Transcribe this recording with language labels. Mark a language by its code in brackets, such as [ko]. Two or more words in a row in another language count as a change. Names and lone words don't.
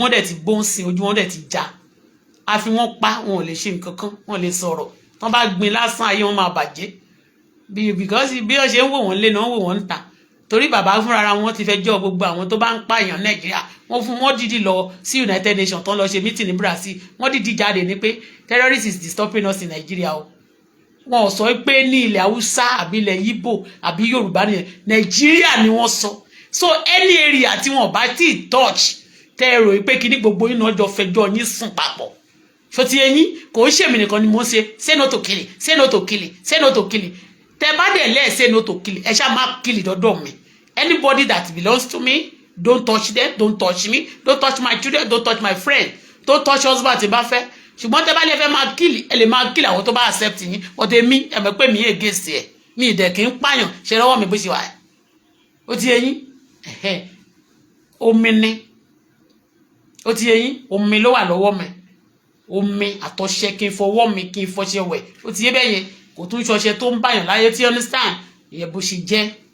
[yo] wọn dẹ̀ ti bóńsìn ojú wọn dẹ̀ ti já àfi wọ́n pa wọn ò lè ṣe nǹkan kan wọn lè sọ̀rọ̀ wọ́n bá gbin lásán ayé wọn máa bàjẹ́ because bí wọ́n ṣe ń wò wọ́n lé náà wò wọ́n ń ta torí bàbá fúnra wọn ti fẹ́ jọ́ gbogbo àwọn tó bá ń pààyàn Nàìjíríà wọ́n dídì lọ sí United Nations tó ń lọ ṣe meeting ní Brazil wọ́n dídì jáde ní pé [en] terrorists is disturbing us in Nigeria [yo] o wọn ò sọ pé ní ilẹ̀ Haúsá àbí ilẹ̀ Yíbò àbí Yorùbá nìyẹn Nàìjíríà ni wọ́n sọ [en] so any area [yo] tí wọ́n bá tí touch tẹ́rọ pé kí ní gbogbo yín náà jọ fẹjọ́ yín sùn papọ̀ so ti ẹ̀yin kò ń ṣèmi nìkan ni mo ń ṣe [en] say no to killing say no to killing say no to killing [yo] tẹ́ bá dẹ̀ lẹ́ẹ̀ [en] say no to kill [yo] ẹ ṣá má [en] kill [yo] dọ́dọ̀ mi [en] anybody that belongs to me don't touch them don't touch me don't touch my children don't touch my friend don't touch husband [yo] tí bá fẹ́ ṣùgbọ́n tẹ́ bá lè fẹ́ máa kill ẹ lè máa kill àwọn tó bá accept yín but èmi ẹ mọ̀ pé mi against ẹ mi ìdẹ̀ kì í pààyàn ṣe lọ́wọ́ mi bó ṣe wà ó ti yé yín omi ni ó ti yé yín omi ló wà lọ́wọ́ mi omi àtọṣẹ kí n fọwọ́ mi kí n fọṣẹ wẹ̀ ó ti yé bẹ́ẹ̀ yẹn kò tún ṣọṣẹ tó ń báyàn láyé tí understand ìyẹn bó ṣe jẹ́